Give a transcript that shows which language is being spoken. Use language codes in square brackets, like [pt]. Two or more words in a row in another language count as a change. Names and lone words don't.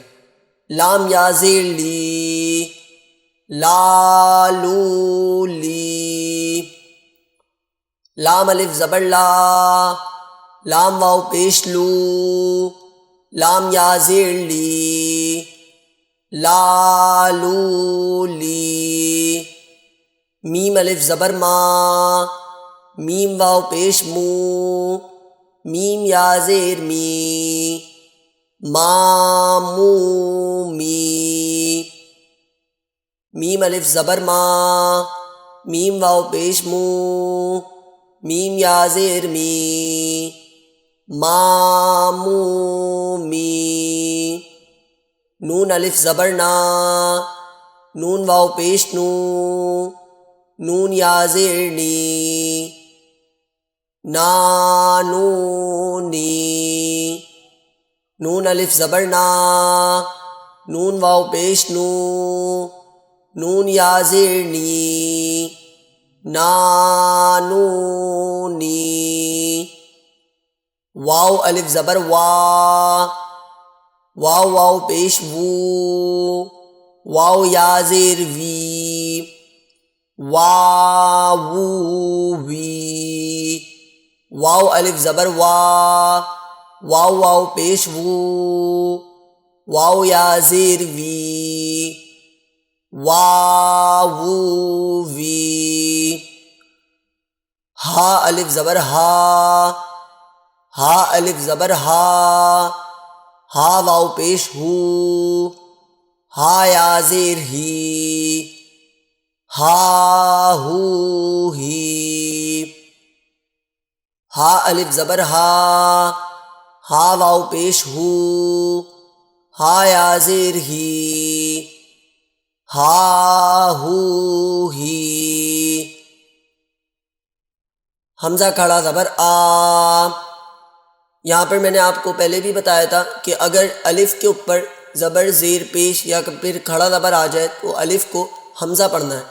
[ur] لام یا زیر لی، لا لو لی۔ لام الف زبر لا، لام واو پیش لو، لام یا زیر لی، لا لو لی۔ میم الف زبر ما، میم واو پیش مو، میم یا زیر می، ما مو می۔ میم الف زبر ما، میم واو پیش مو، میم یا زیر می، ما مو می۔ نون الف زبر نا، نون واو پیش نو، نون یا زیر نی، نانونی۔ نون الف زبر نا، نون واو پیش نو، نون یا زیر نی، نانونی۔ واو الف زبر وا، واو واو پیش وو، واو یا زیر وی، واو وی۔ واو الف زبر وا، واو واو پیش وو، واو یا زیر وی، واو وی۔ ہا الف زبر ہا، ہا الف زبر ہا، ہا واو پیش ہو، ہا یا زیر ہی، ہا ہو ہی۔ ہا الف زبر ہا، ہا واو پیش ہو، ہا یا زیر ہی، ہا ہو ہی۔ حمزہ کھڑا زبر آ، یہاں پر میں نے آپ کو پہلے بھی بتایا تھا کہ اگر الف کے اوپر زبر زیر پیش یا پھر کھڑا زبر آ جائے تو الف کو حمزہ پڑھنا ہے۔